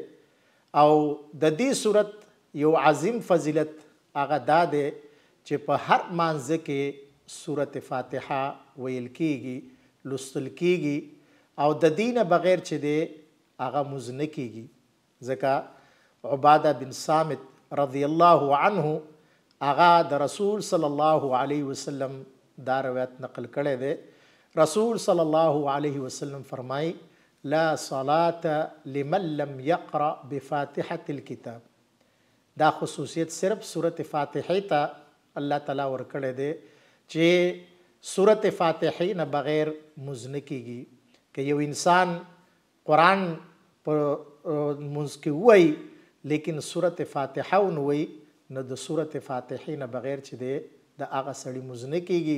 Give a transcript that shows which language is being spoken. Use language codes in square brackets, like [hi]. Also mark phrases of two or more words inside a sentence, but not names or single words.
[ps] او د دې صورت یو عظیم فضیلت هغه دا دی چې په هر مانځه کې سورة فاتحه ویل کېږي، لوستل کېږي او د دې نه بغیر چې دی هغه مونځ نه کېږي. ځکه عباده بن صامت [ar] رضی الله عنه [ps] هغه د رسول [ar] صلی الله علیه وسلم [ps] دا روایت نقل کړی دی. رسول [ar] صلی الله علیه وسلم [ps] فرمایي [ar] لا صلاة لمن لم يقرأ بفاتحة الكتاب. [ps] دا خصوصیت صرف سورة فاتحه ته الله تعالی ورکړی دی چې سورة فاتحه نه بغیر مونځ نه کېږي. که یو انسان قرآن په مونځ کې ووایي لیکن سورة فاتحه ونه وایي نو د سورة فاتحه نه بغیر چې دی د هغه سړي مونځ نه کېږي.